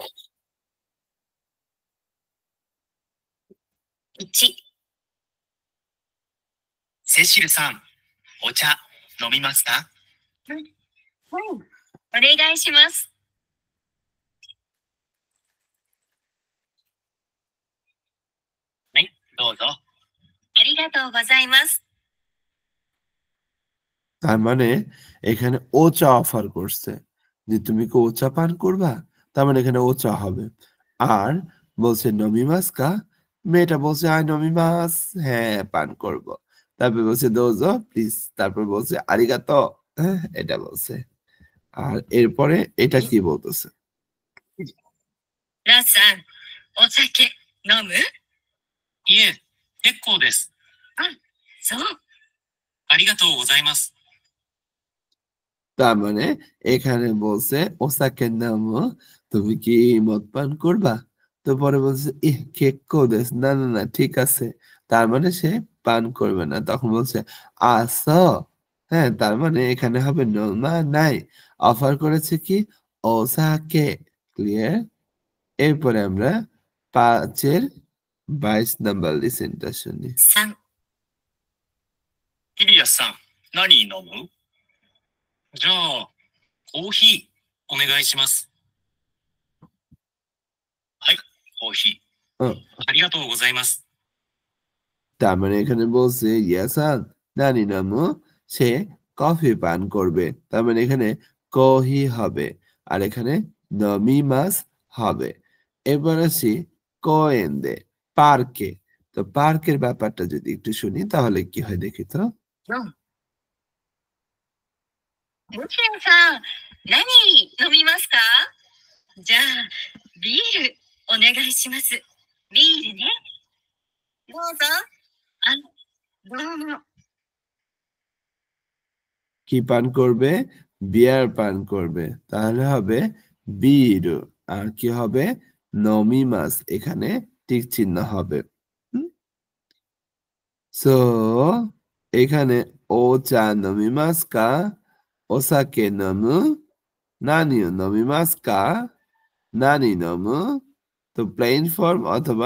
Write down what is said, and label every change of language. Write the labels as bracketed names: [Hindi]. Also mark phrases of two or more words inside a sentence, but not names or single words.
[Japanese] 1、セシルさん、お茶飲みますか？はい、お願いします。はい、どうぞ。ありがとうございます。 [Bangla] তার মানে এখানে ওচা অফার করছে যে তুমি কি ওচা পান করবা, তার মানে এখানে ওচা হবে। আর বলছে নমিমাস্কা, মেয়েটা বলছে [Japanese] はい飲みます, [Bangla] হ্যাঁ পান করব। তারপর বলছে দোজো প্লিজ, তারপর বলছে আরিগাতো, হ্যাঁ এটা বলছে। আর এরপরে এটা কি বলতেছে, [Japanese] ラッさん、お酒飲む？いえ、結構です。あ、そう。ありがとうございます。 [Bangla] তার মানে এখানে বলছে [Japanese] お酒飲む, [Bangla] তুমি কি মদ পান করবা? তো পরে বলছে [Japanese] いえ結構です, [Bangla] না না না ঠিক আছে, তার মানে সে পান করবে না। তখন বলছে আস, হ্যাঁ তার মানে এখানে হবে [Japanese] 飲まない, [Bangla] অফার করেছে কি ওসাকে। ক্লিয়ার? এরপরে আমরা 5-এর 22 নাম্বার লিসেনটা শুনি। [Japanese] 3、イリアスさん、何飲む？じゃあ、コーヒー、お願いします。はい、コーヒー。うんありがとうございます。 [Bangla] তার মানে এখানে বলছে ইয়াসান [Japanese] 何飲む, [Bangla] সে কফি পান করবে। তার মানে এখানে কহি হবে আর এখানে নমিমাস হবে। এবার আসি কোয়েন্দে, পার্কে। তো পার্কের ব্যাপারটা যদি একটু শুনি তাহলে কি হয় দেখি তো। [Japanese] 4、もちろんさん、何飲みますか？じゃあ、ビール、お願いします。ビールね。どうぞ。あ、どうも。 [Bangla] কি পান করবে? বিয়ার পান করবে, তাহলে হবে বীর। আর কি হবে? নমিমাস, এখানে টিক চিহ্ন হবে। হুম? সো এখানে [Japanese] お茶飲みますかお酒飲む何を飲みますか何飲む তো [English] plain form [Japanese] অথবা